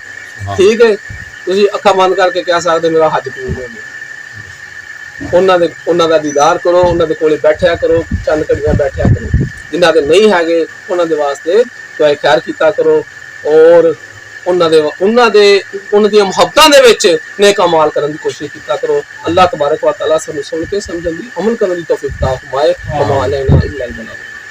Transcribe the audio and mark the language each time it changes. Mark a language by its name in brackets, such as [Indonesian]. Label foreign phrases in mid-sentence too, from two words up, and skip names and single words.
[Punjabi] ٹھیک اے، تسی اکھاں بند کرکے کہہ سکدے میرا حج قبول ہو گیا. اوہناں دا دیدار کرو، اوہناں دے کولے بیٹھیا کرو، چند گھڑیاں بیٹھیا کرو. جنہاں دے نہیں ہیگے اوہناں دے واسطے دعا خیر کیتا کرو اور اوہناں دی محبتاں دے وچ نیک اعمال کرن دی کوشش کیتا کرو. اللہ [Arabic] تبارك وتعالى [Punjabi] سانوں سن کے سمجھن دی، عمل کرن دی توفیق عطا فرمائے.